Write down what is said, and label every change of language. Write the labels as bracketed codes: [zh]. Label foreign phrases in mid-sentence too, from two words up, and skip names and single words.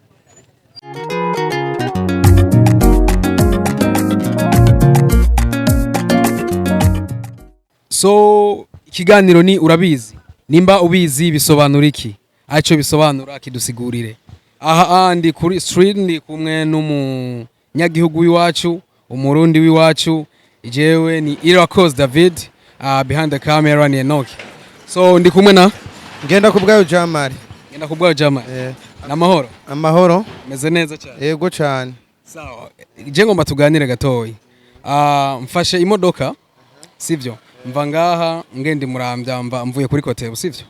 [rn] So ikiganiro ni urabizi nimba ubizi bisobanura iki aco bisobanura kidusigurire. Aha andi kuri street ndi kumwe n'umunyagihugu w'iwacu umurundi w'iwacu jewe ni Irakoze David [en] behind the camera [rn] ni Enoch. So ndi kumwe na Ngenda kubwayo Jamari. Ngenda kubwayo Jamari. Namahoro. Amahoro. Meze neza cyane. Yego cyane. Sawa. Je ngomba tuganire gatoyi. Mfashe imodoka sivyo? Mva ngaha ngende Muramvya mvuye kuri Kotebu sivyo?